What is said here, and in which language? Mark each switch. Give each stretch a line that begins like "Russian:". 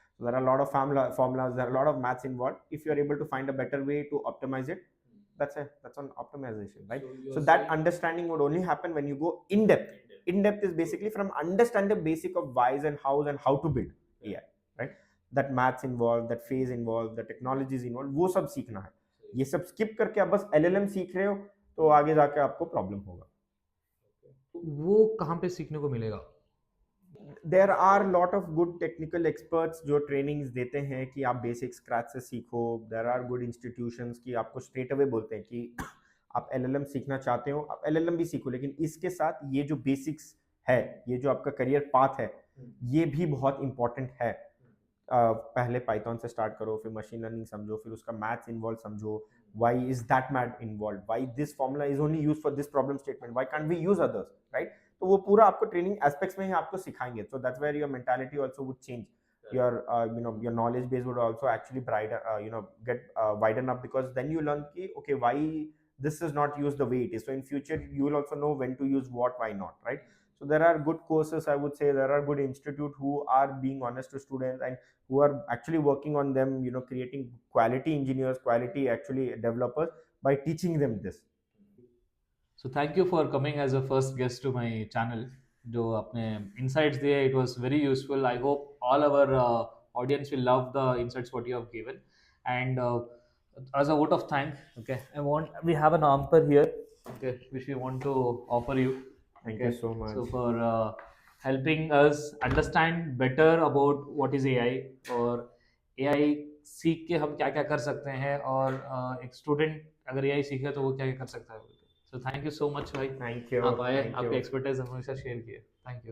English: So there are a lot of formulas, there are a lot of maths involved. If you are able to find a better way to optimize it, that's an optimization, right? So that understanding would only happen when you go in depth is basically from understand the basic of whys and hows and how to build AI, right? That maths involved, that phase involved, the technologies involved,
Hindi: वो सब सीखना है। ये सब skip करके आप बस LLM सीख रहे हो तो आगे जाके आपको प्रॉब्लम होगा। वो कहाँ पे सीखने को मिलेगा?
English: There are lot of good technical experts
Hindi: जो trainings देते हैं कि आप basic scratch से सीखो।
English: There are good institutions
Hindi: कि आपको straight away बोलते हैं कि आप LLM सीखना चाहते हो, आप LLM भी सीखो, लेकिन इसके साथ ये जो basics है, ये जो आपका career path है, ये भी बहुत important है। पहले पाइथन से स्टार्ट करो, फिर मशीन लर्निंग समझो, फिर उसका मैथ्स इन्वॉल्व समझो,
English: why is that math involved, why this formula is only used for this problem statement, why can't we use others, right?
Hindi: तो वो पूरा आपको ट्रेनिंग एस्पेक्ट्स में ही आपको सिखाएंगे।
English: so that's where your mentality also would change, your your knowledge base would also actually get widen up, because then you learn ki okay, why this is not used the way it is, so in future you will also know when to use what, why not, right? So there are good courses, I would say. There are good institute who are being honest to students and who are actually working on them, creating quality engineers, quality actually developers by teaching them this. So thank you for coming as a first guest to my channel.
Hindi: जो आपने insights दिए,
English: it was very useful. I hope all our audience will love the insights what you have given. And as a vote of thanks, okay, we have an hamper here, okay, which we want to offer you. Thank you so much. So for helping us understand better about what is AI,
Hindi: और AI सीख के हम क्या क्या कर सकते हैं, और एक स्टूडेंट अगर AI सीखे तो वो क्या क्या कर सकता है।
English: so thank you so much भाई, thank you,
Hindi: आप आए,
English: thank
Hindi: आपके
English: you,
Hindi: एक्सपर्टाइज हमेशा शेयर किए,
English: Thank you.